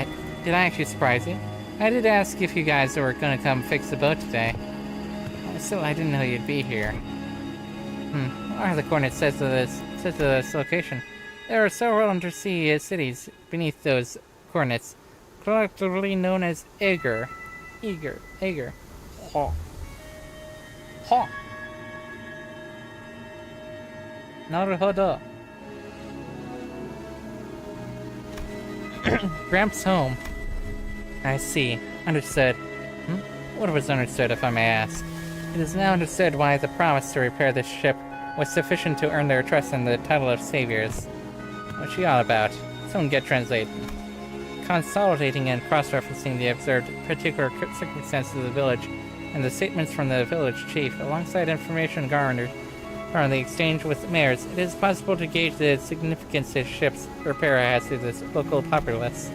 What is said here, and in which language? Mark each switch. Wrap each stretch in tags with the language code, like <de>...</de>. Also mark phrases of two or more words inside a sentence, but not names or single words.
<en>Did I actually surprise you? I did ask if you guys were gonna come fix the boat today. Still, I didn't know you'd be here. What are the coordinates set to this location? There are several undersea cities beneath those coordinates, collectively known as Ager. Ager. Ha. Ha. Naruhodo. Gramps' home. I see. Understood. What was understood, if I may ask? It is now understood why the promise to repair this ship was sufficient to earn their trust in the title of saviors. What's she all about? Someone get translated. Consolidating and cross-referencing the observed particular circumstances of the village and the statements from the village chief, alongside information garnered from the exchange with mayors, it is possible to gauge the significance this ship's repair has to this local populace.</en>